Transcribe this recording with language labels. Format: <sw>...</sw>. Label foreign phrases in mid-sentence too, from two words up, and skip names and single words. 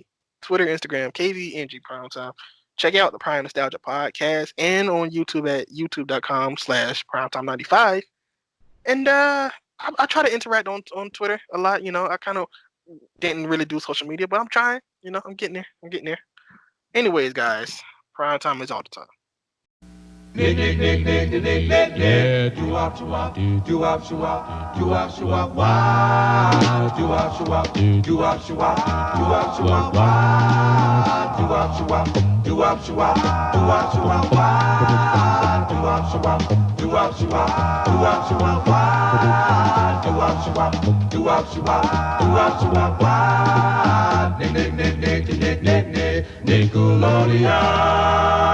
<en>Twitter, Instagram, KVNG Primetime. Check out the Prime Nostalgia Podcast and on YouTube at youtube.com/primetime95. And I try to interact on Twitter a lot. You know, I kind of didn't really do social media, but I'm trying. You know, I'm getting there. Anyways, guys, Primetime is all the time. Nick, do-wop, do-wop, do-wop, do-wop, do-wop, do-wop, wow, do-wop, do-wop, do-wop, do-wop, do-wop, do-wop, wow, do-wop, do-wop, do-wop, do-wop, do-wop, do-wop, wow, do-wop, do-wop, do-wop, do-wop, do-wop, do-wop, wow, do-wop, do-wop, do-wop, do-wop, do-wop, do-wop, wow, Nickelodeon.</en>